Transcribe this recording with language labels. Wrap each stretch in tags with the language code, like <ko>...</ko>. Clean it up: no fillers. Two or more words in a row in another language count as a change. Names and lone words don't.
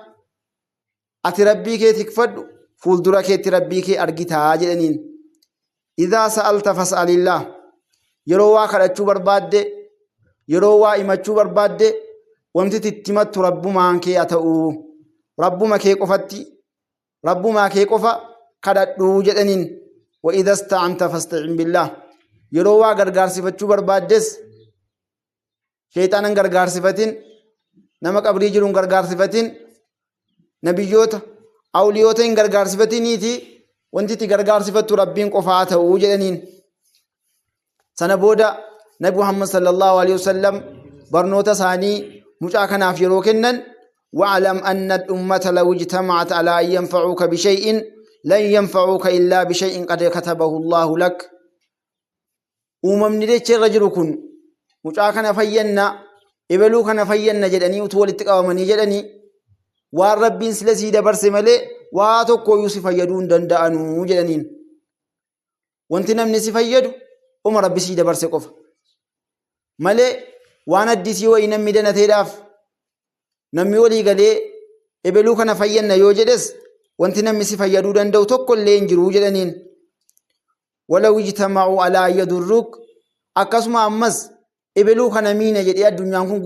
<om>ati rabbii kee tikfadhu fuuldura keetti rabbii kee argitaa jedhaniin</om> <ar>إذا سألت فاسأل الله</ar> <om>yeroo waa kadhachuu barbaadde yeroo waa himachuu barbaadde wanti tittimattu rabbumaan kee haa ta'u rabbuma kee qofatti rabbumaa kee qofa kadhadhu jedhaniin</om> <ar>وإذا استعنت فاستعن بالله</ar> <om>yeroo waa gargaarsifachuu barbaaddes shayxaanan gargaarsifatin nama qabrii jiruun gargaarsifatin nabiyyoota awliyoota hin gargaarsifatiniiti wanti itti gargaarsifattu rabbiin qofaa ta'uu jedhaniin sana booda nabi Muhammad</om> <ar>صلى الله عليه وسلم</ar> <om>barnoota isaanii mucaa kanaaf yeroo kennan</om> <ar>واعلم أن الأمة لو اجتمعت على أن ينفعوك بشيء لن ينفعوك إلا بشيء قد كتبه الله لك</ar> <om>uumamni dachee jiru kun mucaa kana fayyanna ebeluu kana fayyanna jedhanii utuu walitti qabamanii jedhanii waan rabbiin sila sii dabarse malee waa tokko si fayyaduu hin danda'anu jedhaniin wanti namni si fayyadu uma rabbi sii dabarse qofa malee waan addisii wayii namni danateedhaaf namni walii galee ebeluu kana fayyanna yoo jedhes wanti namni si fayyaduu danda'u tokko illee hin jiru jedhaniin</om> <ar>ولو اجتمعوا على يضروك</ar> <om>akkasuma ammas ebeluu kana miina jedhee addunyaan kun</om>